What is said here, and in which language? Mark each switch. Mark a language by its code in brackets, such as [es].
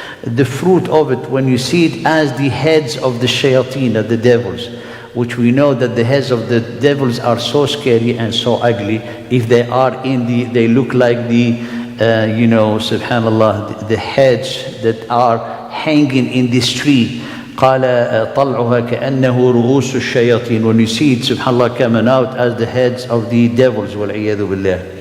[en] The fruit of it, when you see it as the heads of the shayateen, of the devils, which we know that the heads of the devils are so scary and so ugly. If they are they look like the, subhanallah, the heads that are hanging in this tree. [ar] قال طلعها كأنه رؤوس الشياطين. [en] When you see it, subhanallah, coming out as the heads of the devils, [ar] والعياذ بالله.